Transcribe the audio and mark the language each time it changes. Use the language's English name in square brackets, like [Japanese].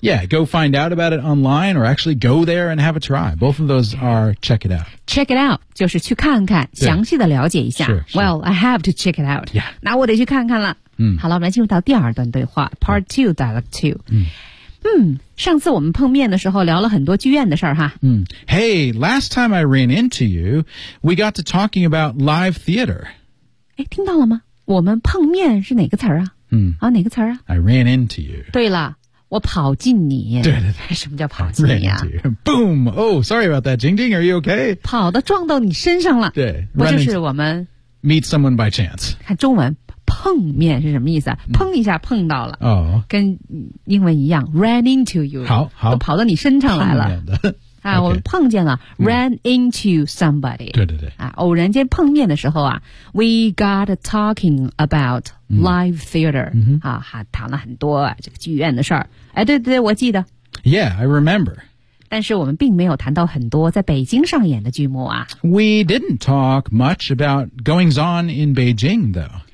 [English] Yeah, go find out about it online or actually go there and have a try. Both of those are check it out. Check it out. [Chinese] 就是去看看，详细的了解一下。 [English] Sure, sure. Well, I have to check it out. Yeah. [Chinese] 那我得去看看了。嗯，好了，我们来进入到第二段对话 ， [English] Part Two, Dialogue Two. 嗯， [Chinese] 上次我们碰面的时候聊了很多剧院的事儿哈。 [English] 嗯 ，Hey, last time I ran into you, we got to talking about live theater. [Chinese] 哎，听到了吗？我们碰面是哪个词儿啊？嗯，啊，哪个词儿啊 [English] ？I ran into you. [Chinese] 对了。我跑进你。对对对，什么叫跑进你啊 [English] ？Boom! Oh, sorry about that, Jing Jing. Are you okay? [Chinese] 跑的撞到你身上了。对，不就是我们 [English] meet someone by chance？ [Chinese] 看中文，碰面是什么意思？砰一下碰到了。 Oh. 跟英文一样 ， [English] ran into you [Chinese] 好。好好，都跑到你身上来了。啊， [English] okay. [Chinese] 我们碰见了 ， [English] ran into somebody。 [Chinese] 对对对。啊，偶然间碰面的时候啊 ， [English] we got talking about live theater、嗯。 [Chinese] 啊，还谈了很多、啊、这个剧院的事儿。哎，对对对，我记得。 [English] Yeah, I remember. [Chinese] 但是我们并没有谈到很多在北京上演的剧目啊。 [English] We didn't talk much about goings on in Beijing, though.